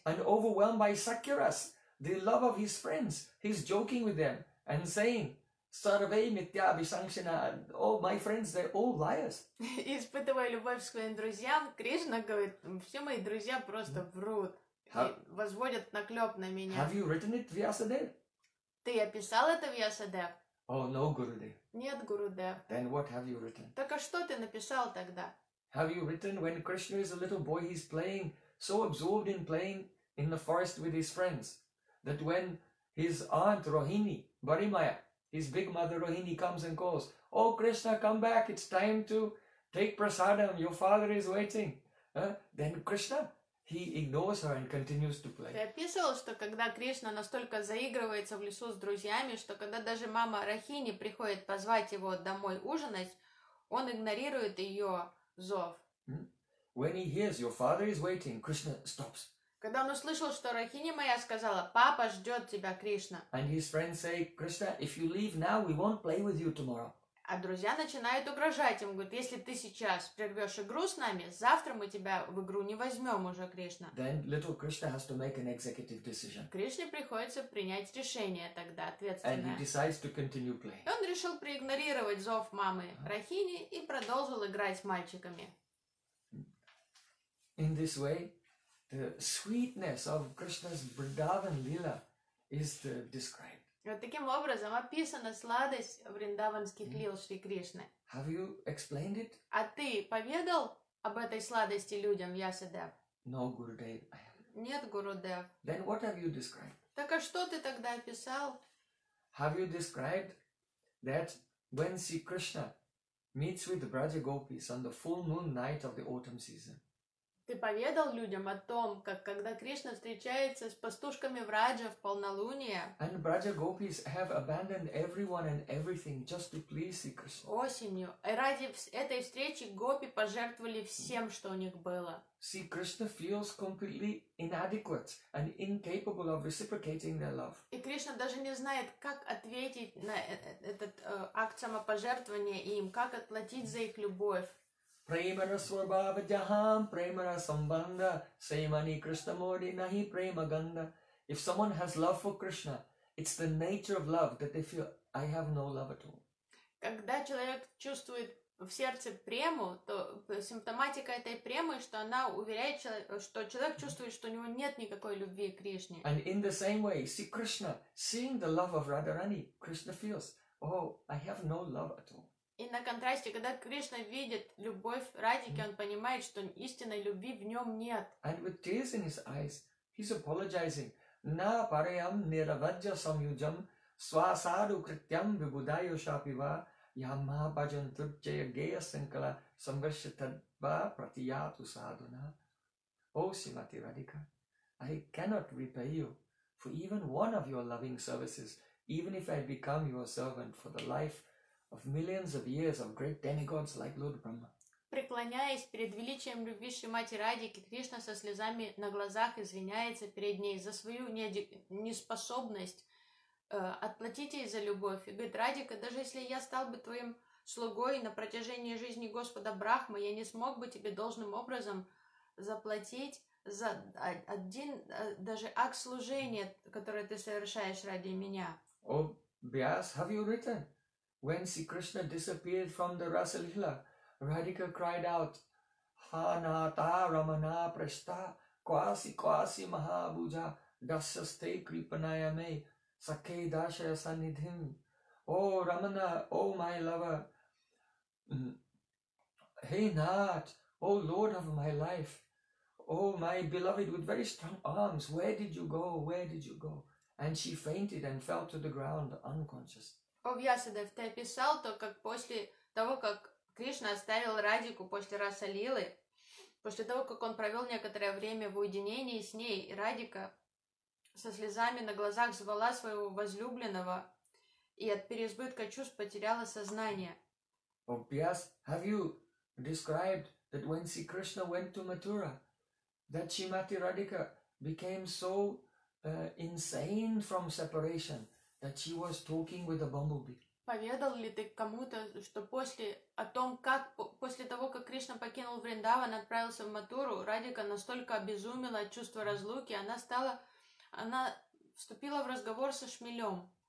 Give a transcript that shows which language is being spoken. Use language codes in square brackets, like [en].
[en] And overwhelmed by Sakyaras, the love of his friends, he's joking with them and saying, [sa] Sarve mitya abhisankshina, [en] oh, my friends, they're all liars. [ru] И испытывая любовь к своим друзьям, Кришна говорит, все мои друзья просто врут и возводят наклеп на меня. [en] Have you written it, Vyasadev? [ru] Ты описал это, Vyasadev? [en] Oh, no, Gurudev. [ru] Нет, Гурудев. [en] Then what have you written? [ru] Так а что ты написал тогда? [en] Have you written when Krishna is a little boy, he's playing, so absorbed in playing in the forest with his friends, that when his aunt Rohini, Barimaya, his big mother Rohini comes and calls, oh, Krishna, come back, it's time to take prasadam, your father is waiting. Then Krishna, he ignores her and continues to play. [ru] Ты описывал, что когда Кришна настолько заигрывается в лесу с друзьями, что когда даже мама Рахини приходит позвать его домой ужинать, он игнорирует ее зов. [en] When he hears your father is waiting, Krishna stops. [ru] Когда он услышал, что Рахини моя сказала, папа ждет тебя, Кришна. [en] And his friends say, Krishna, if you leave now, we won't play with you tomorrow. [ru] А друзья начинают угрожать им, говорят, если ты сейчас прервешь игру с нами, завтра мы тебя в игру не возьмем уже, Кришна. [en] Then little Krishna has to make an executive decision. [ru] Кришне приходится принять решение тогда, ответственное. [en] And he decides to continue playing. [ru] И он решил проигнорировать зов мамы Рахини и продолжил играть с мальчиками. [en] In this way, the sweetness of Krishna's Vrindavan Lila is described. [ru] Вот таким образом описана сладость вриндаванских лил Шри Кришны. [en] Have you explained it? [ru] А ты поведал об этой сладости людям, Ясадев? [en] No, Gurudev. [ru] Нет, Гурудев. [en] Then what have you described? [ru] Так а что ты тогда описал? [en] Have you described that when Sri Krishna meets with the Braja Gopis on the full moon night of the autumn season? [ru] Ты поведал людям о том, как когда Кришна встречается с пастушками Враджа в полнолуние. [en] And Braja Gopis have abandoned everyone and everything just to please Sri Krishna. [ru] Осенью. И ради этой встречи гопи пожертвовали всем, что у них было. [en] Sri Krishna feels completely inadequate and incapable of reciprocating their love. [ru] И Кришна даже не знает, как ответить на этот акт самопожертвования им, как отплатить за их любовь. [sa] Premara swabhava jaham, premara sambandha, semani krishna modi nahi prema ganda. [en] If someone has love for Krishna, it's the nature of love that they feel, I have no love at all. [ru] Когда человек чувствует в сердце прему, то симптоматика этой премы, что она уверяет, что человек чувствует, что у него нет никакой любви к Кришне. [en] And in the same way, see Krishna, seeing the love of Radharani, Krishna feels, oh, I have no love at all. [ru] И на контрасте, когда Кришна видит любовь Радхики, он понимает, что истинной любви в нем нет. [en] And with tears in his eyes, he's apologizing. [sa] Na pareyam niravajya samyujam swasadu krityam vibudayo shapiva yamma bhajan trucchaya geya sankala samvashyatadva pratiyatu sadhuna. [en] O Simati Radhika, I cannot repay you for even one of your loving services, even if I become your servant for the life of millions of years of great demigods like Lord Brahma. [ru] Преклоняясь перед величием любви Шримати Радики, Кришна со слезами на глазах извиняется перед ней за свою неспособность отплатить ей за любовь. И говорит, Радика, даже если я стал бы твоим слугой на протяжении жизни Господа Брахмы, я не смог бы тебе должным образом заплатить за один даже акт служения, который ты совершаешь ради меня. О, Бьяс, [en] have you written? When Sri Krishna disappeared from the Rasa Lila, Radhika cried out, [sa] Ha nata ramana prashta, kwasi kwasi mahabuja, dasaste kripanaya me, sakhe dashaya sanidhim. [en] Oh Ramana, oh my lover, Hey Nath, oh Lord of my life, oh my beloved with very strong arms, where did you go, where did you go? And she fainted and fell to the ground unconscious. [ru] О, Вьясадев, ты описал то, как после того, как Кришна оставил Радику после Раса Лилы, После того, как он провел некоторое время в уединении с ней, Радика со слезами на глазах звала своего возлюбленного и от переизбытка чувств потеряла сознание. О, Пьяс, [en] have you described that when Sri Krishna went to Mathura, that Shrimati Radhika became so insane from separation that she was talking with a bumblebee? [ru] Поведал ли ты кому-то, что после о том, как после того, как Кришна покинул Вриндаван, отправился в Матуру, Радика настолько обезумела от чувства разлуки, она вступила в разговор со шмелем.